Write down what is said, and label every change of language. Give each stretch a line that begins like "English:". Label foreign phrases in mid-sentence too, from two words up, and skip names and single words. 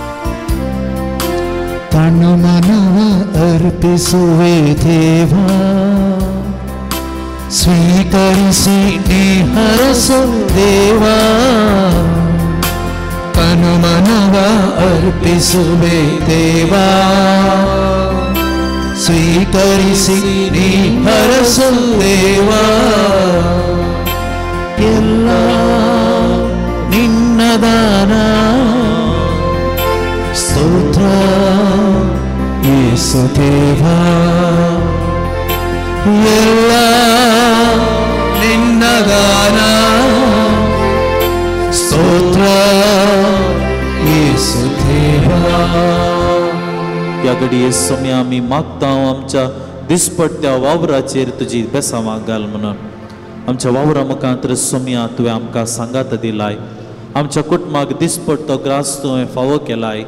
Kannada: ತನ ಮನ ಅರ್ಪಿಸುವೆ ದೇವಾ, ಸ್ವೀಕರಿಸಿ ನೀ ಹರಸು ದೇವಾ, ತನುಮನವ ಅರ್ಪಿಸುವೆ ದೇವಾ. ಸ್ವೀಕರಿಸಿ ನೀ ಹರಸು ದೇವಾ, ಎಲ್ಲ ನಿನ್ನ ದಾನ. ಸ್ತೋತ್ರ ಯೇಸು ದೇವಾ, ಎಲ್ಲ ನಿನ್ನ ದಾನ. ಸ್ತೋತ್ರ ಯೇಸು देवा.
Konkani: या घडये सोम्या आमी मागता आमच्या दिसपट्ट्या वावराचेर तुजी बेसांवां घाल म्हणून. आमच्या वावरा मुखांतर सोम्या तुवें आमकां सांगात दिलाय. आमच्या कुटुंबाक दिसपट्टो ग्रास तुवें फावो केलाय.